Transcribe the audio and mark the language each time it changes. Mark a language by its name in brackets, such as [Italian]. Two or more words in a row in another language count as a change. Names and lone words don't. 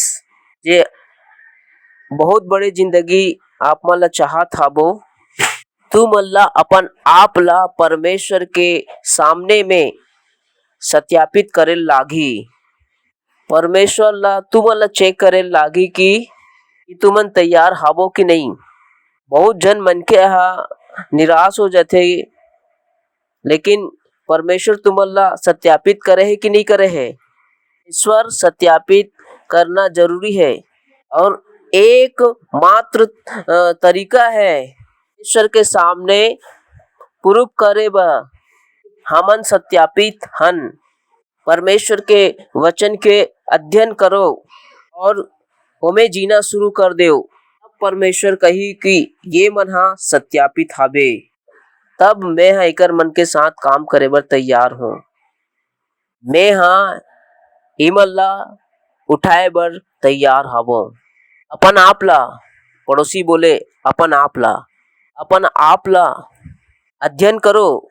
[Chhattisgarhi] जे बहुत बड़ी जिंदगी आप मन ला चाहत हाबो तू मन ला अपन आप ला परमेश्वर के सामने में सत्यापित करे लागी। परमेश्वर ला तू मन ला चेक करे लागी कि तुमन तैयार हाबो कि नहीं। बहुत जन मन के निराश हो जाते लेकिन परमेश्वर तुमन ला सत्यापित करे है कि नहीं करे है। ईश्वर सत्यापित करना जरूरी है और एक मात्र तरीका है ईश्वर के सामने प्रूफ करे बर हमन सत्यापित हन। परमेश्वर के वचन के अध्ययन करो और ओमे जीना शुरू कर दो। परमेश्वर कही कि ये मन हा सत्यापित हाबे तब मैं हा एकर मन के साथ काम करे बर तैयार हूँ। मैं हा इमन ला उठाए बर तैयार हाबो। अपन आप ला पड़ोसी बोले अपन आप ला अध्ययन करो।